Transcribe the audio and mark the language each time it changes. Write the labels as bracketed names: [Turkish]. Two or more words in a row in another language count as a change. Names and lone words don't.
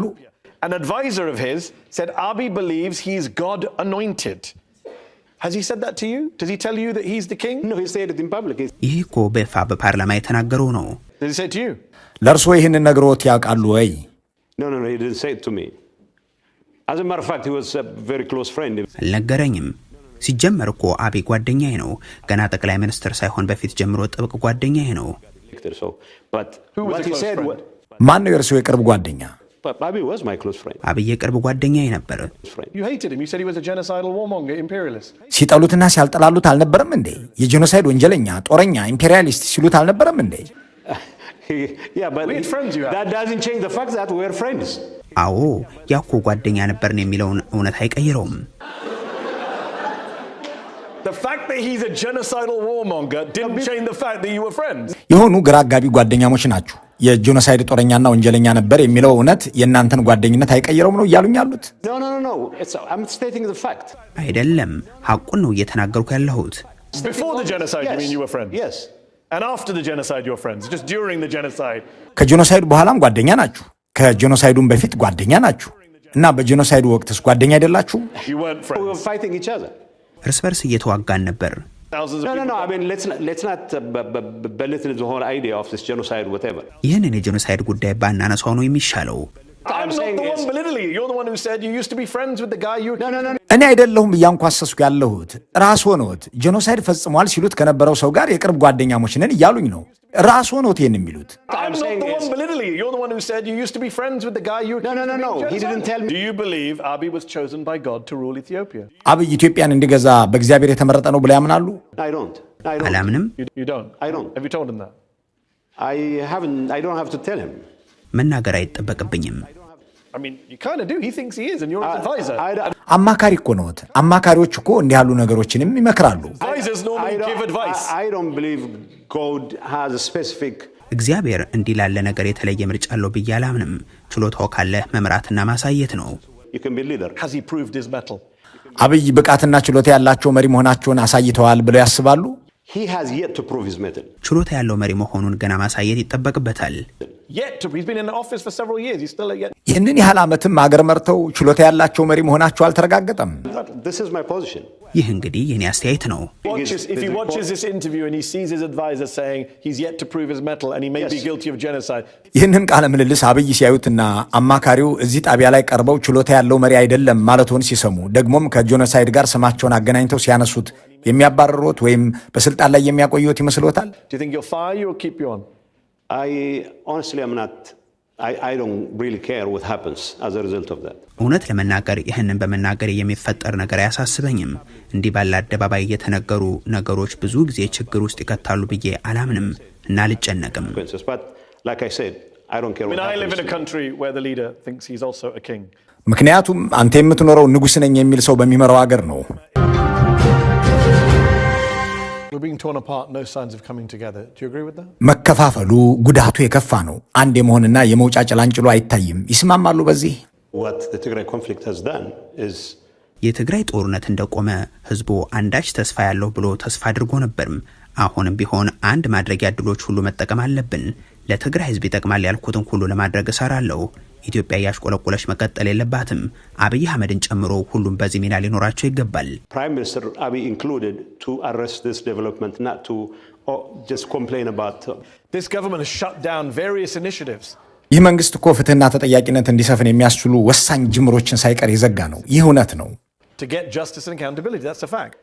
[English] An advisor of his said Abiy believes he's God anointed. Has he said that to you? Does he tell you that he's the king? No, he said it in public. [Amharic] ይህ እኮ በይፋ በፓርላማ የተናገረው ነው። [English] Did he say it to you? [Amharic] ለርሶ ይህንን ነግሮት ያውቃሉ ወይ? [English] No, he didn't say it to me. As a matter of fact, he was a very close friend. [Amharic] አልነገረኝም። ሲጀመር እኮ አብይ ጓደኛዬ ነው። ገና ጠቅላይ ሚኒስትር ሳይሆን በፊት ጀምሮ ጥብቅ ጓደኛዬ ነው። [English] But what he said was, [Amharic] ማን ነው የርሶ የቅርብ ጓደኛ? [English] Abiy was my close friend. [Amharic] አብይ የቅርብ ጓደኛዬ ነበር። [English] You hated him. You said he was a genocidal warmonger, imperialist. [Amharic] ሲጠሉትና ሲያልጠላሉት አልነበረም እንዴ? የጄኖሳይድ ወንጀለኛ፣ ጦረኛ፣ ኢምፔሪያሊስት ሲሉት አልነበረም እንዴ? [English] Yeah, but that doesn't change the fact that we're friends. [Amharic] አዎ ያኮ ጓደኛ ነበርን የሚለውን እውነት አይቀይረውም። [English] The fact that he's a genocidal warmonger didn't change the fact that you were friends. [Amharic] የሆኑ ግራ አጋቢ ጓደኛሞች ናችሁ። የጄኖሳይድ ጦረኛና ወንጀለኛ ነበር የሚለው እውነት የእናንተን ጓደኝነት አይቀይረውም ነው እያሉኝ ያሉት? [English] No. I'm stating the fact. [Amharic] አይደለም፣ ሐቁን ነው እየተናገርኩ ያለሁት። [English] Before the genocide, you mean you were friends? Yes. And after the genocide, you were friends? Just during the genocide? [Amharic] ከጄኖሳይዱ በኋላም ጓደኛ ናችሁ። ከጄኖሳይዱም በፊት ጓደኛ ናችሁ። እና በጄኖሳይዱ ወቅትስ ጓደኛ አይደላችሁ? [English] You weren't friends. We were fighting each other. [Amharic] እርስ በርስ እየተዋጋን ነበር። [English] No. I mean, let's not belittle the whole idea of this genocide, whatever. [Amharic] ይህንን የጄኖሳይድ ጉዳይ ባናነሳው ነው የሚሻለው። [English] I'm not the one belittling you. You're the one who said you used to be friends with the guy you... No. [Amharic] እኔ አይደለሁም እያንኳሰስኩ ያለሁት ራስዎ ነዎት። ጄኖሳይድ ፈጽሟል ሲሉት ከነበረው ሰው ጋር የቅርብ ጓደኛሞች ነን እያሉኝ ነው። ራስዎ ነዎት ይሄን የሚሉት። [English] I'm not the one belittling you. You're the one who said you used to be friends with the guy you... No. He didn't tell me. Do you believe Abiy was chosen by God to rule Ethiopia? [Amharic] አብይ ኢትዮጵያን እንዲገዛ በእግዚአብሔር የተመረጠ ነው ብለው ያምናሉ? [English] I don't. [Amharic] አላምንም። [English] You don't? I don't. Have you told him that? I don't have to tell him. [Amharic] መናገር አይጠበቅብኝም። [English] I mean, you kind of do. He thinks he is, and you're his advisor. [Amharic] አማካሪ እኮ ነዎት። አማካሪዎች እኮ እንዲህ ያሉ ነገሮችንም ይመክራሉ። [English] Advisors normally give advice. I don't believe God has a specific... [Amharic] እግዚአብሔር እንዲህ ላለ ነገር የተለየ ምርጫ አለው ብዬ አላምንም። ችሎታው ካለ መምራትና ማሳየት ነው። [English] You can be leader. Has he proved his mettle? [Amharic] አብይ ብቃትና ችሎታ ያላቸው መሪ መሆናቸውን አሳይተዋል ብለው ያስባሉ? [English] He has yet to prove his mettle. [Amharic] ችሎታ ያለው መሪ መሆኑን ገና ማሳየት ይጠበቅበታል። [English] He's been in office for several years. He's still yet. [Amharic] ይህንን ያህል ዓመትም አገር መርተው ችሎታ ያላቸው መሪ መሆናቸው አልተረጋገጠም። [English] This is my position. [Amharic] ይህ እንግዲህ የኔ አስተያየት ነው። [English] If he watches this interview and he sees his advisor saying he's yet to prove his mettle and he may be guilty of genocide. [Amharic] ይህንን ቃለ ምልልስ አብይ ሲያዩትና አማካሪው እዚህ ጣቢያ ላይ ቀርበው ችሎታ ያለው መሪ አይደለም ማለቱን ሲሰሙ ደግሞም ከጄኖሳይድ ጋር ስማቸውን አገናኝተው ሲያነሱት የሚያባርሩት ወይም በስልጣን ላይ የሚያቆዩት ይመስሎታል? [English] Do you think he'll fire you or keep you on? Honestly, I don't really care what happens as a result of that. [Amharic] እውነት ለመናገር ይህንን በመናገር የሚፈጠር ነገር አያሳስበኝም። እንዲህ ባለ አደባባይ የተነገሩ ነገሮች ብዙ ጊዜ ችግር ውስጥ ይከታሉ ብዬ አላምንም እና አልጨነቅም። [English] But like I said, I don't care what happens. I live in a country where the leader thinks he's also a king. [Amharic] ምክንያቱም አንተ የምትኖረው ንጉስ ነኝ የሚል ሰው በሚመራው ሀገር ነው። [English] We're being torn apart, no signs of coming together. Do you agree with that? [Amharic] መከፋፈሉ ጉዳቱ የከፋ ነው። አንድ የመሆንና የመውጫ ጭላንጭሉ አይታይም። ይስማማሉ በዚህ? [English] What the Tigray conflict has done is [Amharic] የትግራይ ጦርነት እንደቆመ ህዝቡ አንዳች ተስፋ ያለው ብሎ ተስፋ አድርጎ ነበርም። አሁንም ቢሆን አንድ ማድረጊያ ዕድሎች ሁሉ መጠቀም አለብን። ለትግራይ ህዝብ ይጠቅማል ያልኩትን ሁሉ ለማድረግ እሰራለሁ። ኢትዮጵያ ያሽቆለቆለች መቀጠል የለባትም። አብይ አህመድን ጨምሮ ሁሉም በዚህ ሚና ሊኖራቸው ይገባል። [English] Prime Minister Abiy included to arrest this development, not to just complain about. This government has shut down various initiatives. [Amharic] ይህ መንግስት እኮ ፍትህና ተጠያቂነት እንዲሰፍን የሚያስችሉ ወሳኝ ጅምሮችን ሳይቀር የዘጋ ነው። ይህ እውነት ነው። [English] To get justice and accountability, that's a fact.